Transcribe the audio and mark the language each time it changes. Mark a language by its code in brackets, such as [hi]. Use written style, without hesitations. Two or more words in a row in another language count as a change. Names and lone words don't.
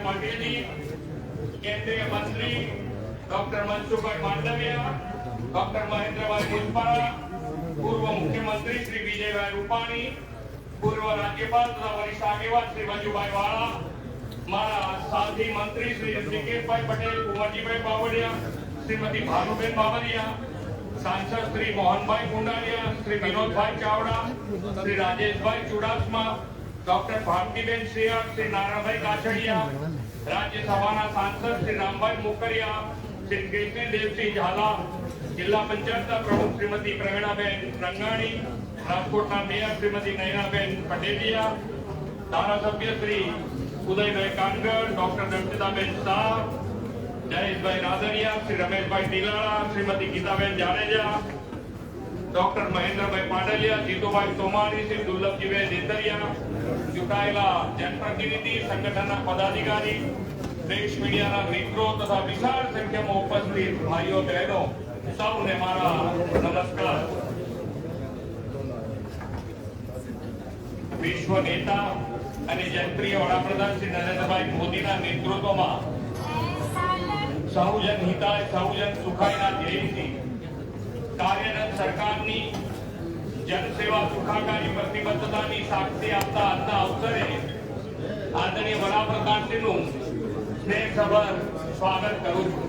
[gu] પાટીલજી, કેન્દ્રીય મંત્રી ડોક્ટર મનસુખભાઈ માંડવિયા, ડોક્ટર મહેન્દ્રભાઈ મુજપરા, પૂર્વ મુખ્યમંત્રી શ્રી વિજયભાઈ રૂપાણી, પૂર્વ રાજ્યપાલ તથા વરિષ્ઠ આગેવાન શ્રી વજુભાઈ વાળા, મારા સાથી મંત્રી શ્રી ઋષિકેશભાઈ પટેલ, કુંવરજીભાઈ બાવળિયા, શ્રીમતી ભાનુબેન બાબરિયા, સાંસદ શ્રી મોહનભાઈ કુંડારિયા, શ્રી વિનોદભાઈ ચાવડા, શ્રી રાજેશભાઈ ચુડાસમા, ડોક્ટર ભારતીબેન શિયાળ, શ્રી નારાયણભાઈ કાછડિયા, રાજ્યસભા સાંસદ શ્રી રામભાઈ મોકરિયા, શ્રી કેસરી દેવસિંહ ઝાલા, જિલ્લા પંચાયત પ્રમુખ શ્રીમતી પ્રવીણાબેન રંગાણી, રાજકોટ મેયર શ્રીમતી નયનાબેન પટેલિયા, ધારાસભ્ય શ્રી ઉદયભાઈ કાનગડ, ડોક્ટર દર્શિતાબેન શાહ, जयेशभाई रादरिया, श्री रमेशभाई टिलारा, श्रीमती गीताबेन जाडेजा, ડોક્ટર મહેન્દ્રભાઈ પાડલિયા, જીતુભાઈ સોમાણી, શ્રી દુર્લભજીભાઈ દેતરિયા, ચૂંટાયેલા જનપ્રતિનિધિ, સંગઠનના પદાધિકારી, દેશ મીડિયાના મિત્રો તથા વિશાળ સંખ્યામાં ઉપસ્થિત ભાઈઓ બહેનો, સૌને મારા નમસ્કાર. વિશ્વ નેતા અને જનપ્રિય વડાપ્રધાન શ્રી નરેન્દ્રભાઈ મોદીના નેતૃત્વમાં સહુજન હિતાય સહુજન સુખાયના ધ્યેયથી કાર્યરત સરકારની જનસેવા સુખાકારી પ્રતિબદ્ધતાની સાક્ષી આપતા આજના અવસરે આદરણીય વડાપ્રધાનશ્રીનું સ્નેહસભર સ્વાગત કરું છું.